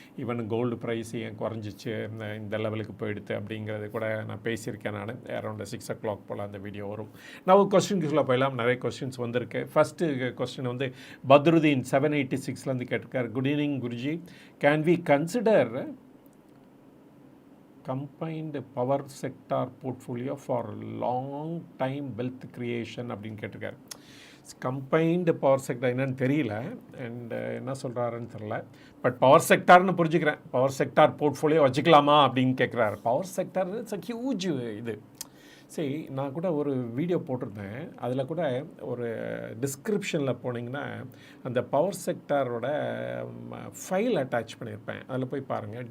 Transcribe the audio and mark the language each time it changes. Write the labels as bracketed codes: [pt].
[ta] Even gold price ஏன் குறைஞ்சிச்சு, இந்த லெவலுக்கு போயிடுது அப்படிங்கிறது கூட நான் பேசியிருக்கேன். நான் அரௌண்ட் [en] 6 o'clock [ta] போல் அந்த வீடியோ வரும். நான் கொஸ்டின்ஸில் போயலாம், நிறைய கொஸ்டின்ஸ் வந்திருக்கு. ஃபஸ்ட்டு கொஸ்டின் வந்து Badruddin 786 கேட்டிருக்கார். [en] good evening Guruji, can we consider combined power sector portfolio for long time wealth creation [ta] அப்படின்னு கேட்டிருக்காரு. கம்பைன்டு பவர் செக்டர் என்னன்னு தெரியல, அண்ட் என்ன சொல்கிறாருன்னு தெரில. பட் பவர் செக்டார்னு புரிஞ்சுக்கிறேன். பவர் செக்டார் போர்ட்ஃபோலியோ வச்சுக்கலாமா அப்படின்னு கேட்குறாரு. Power sector [en] it's a huge [ta] இது. சரி, நான் கூட ஒரு வீடியோ போட்டிருந்தேன். அதில் கூட ஒரு டிஸ்கிரிப்ஷனில் போனீங்கன்னா அந்த பவர் செக்டாரோட ஃபைல் அட்டாச் பண்ணியிருப்பேன். அதில் போய் பாருங்கள்.